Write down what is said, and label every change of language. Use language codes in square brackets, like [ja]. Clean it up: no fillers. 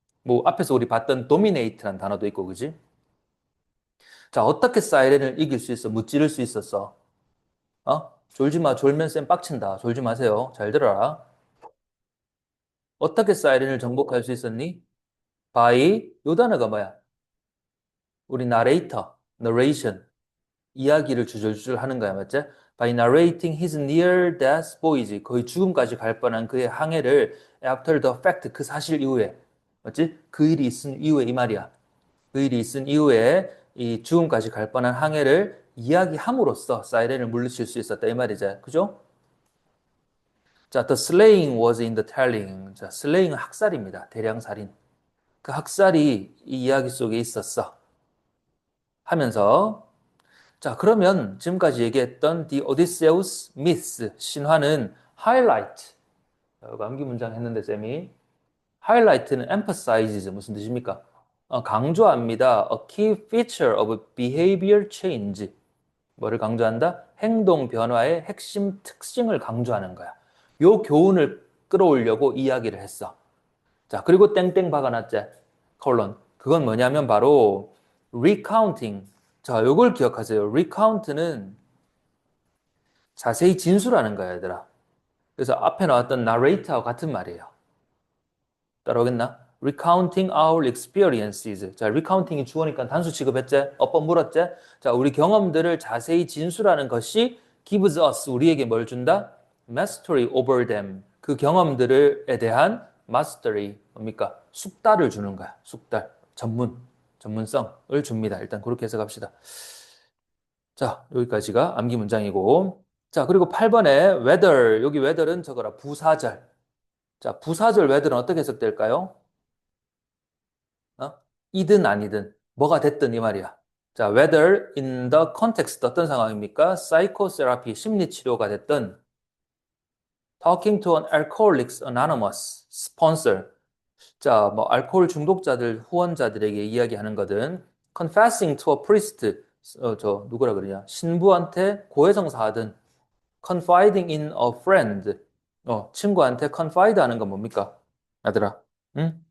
[ko] 뭐 앞에서 우리 봤던 dominate라는 단어도 있고, 그지? 자, 어떻게 사이렌을 이길 수 있어? 무찌를 수 있었어? 졸지 마. 졸면 쌤 빡친다. 졸지 마세요. 잘 들어라. 어떻게 사이렌을 정복할 수 있었니? by 요 단어가 뭐야? 우리 narrator, narration. 이야기를 주절주절 하는 거야, 맞지? [en] By narrating his near death voyage, [ko] 거의 죽음까지 갈 뻔한 그의 항해를 after the fact, 그 사실 이후에, 맞지? 그 일이 있은 이후에 이 말이야. 그 일이 있은 이후에 이 죽음까지 갈 뻔한 항해를 이야기함으로써 사이렌을 물리칠 수 있었다 이 말이죠, 그죠? [en] 자, the slaying was in the telling. [ko] 자, slaying은 학살입니다. 대량 살인. 그 학살이 이 이야기 속에 있었어. 하면서 자, 그러면 지금까지 얘기했던 The Odysseus Myth, 신화는 highlight, 암기 문장 했는데 쌤이 highlight는 emphasizes 무슨 뜻입니까? 강조합니다. [en] A key feature of behavior change. [ko] 뭐를 강조한다? 행동 변화의 핵심 특징을 강조하는 거야. 요 교훈을 끌어오려고 이야기를 했어. 자, 그리고 땡땡 박아놨지? 콜론. 그건 뭐냐면 바로 recounting. 자, 요걸 기억하세요. recount는 자세히 진술하는 거야, 얘들아. 그래서 앞에 나왔던 narrate하고 같은 말이에요. 따라오겠나? [en] recounting our experiences. [ko] 자, recounting이 주어니까 단수 취급했지? 어법 물었지? 자, 우리 경험들을 자세히 진술하는 것이 gives us, 우리에게 뭘 준다? [en] mastery over them. [ko] 그 경험들에 대한 mastery, 뭡니까? 숙달을 주는 거야. 숙달. 전문성을 줍니다. 일단 그렇게 해석합시다. 자, 여기까지가 암기 문장이고. 자, 그리고 8번에 whether, 여기 whether은 저거라, 부사절. 자, 부사절 whether는 어떻게 해석될까요? 어? 이든 아니든 뭐가 됐든 이 말이야. [en] 자, whether in the context [ko] 어떤 상황입니까? [en] psychotherapy [ko] 심리 치료가 됐든 [en] talking to an Alcoholics Anonymous sponsor. [ko] 자, 뭐 알코올 중독자들 후원자들에게 이야기하는 거든 [en] confessing to a priest [ko] 저 누구라 그러냐? 신부한테 고해성사하든 [en] confiding in a friend [ko] 친구한테 confide 하는 건 뭡니까? 아들아. 응?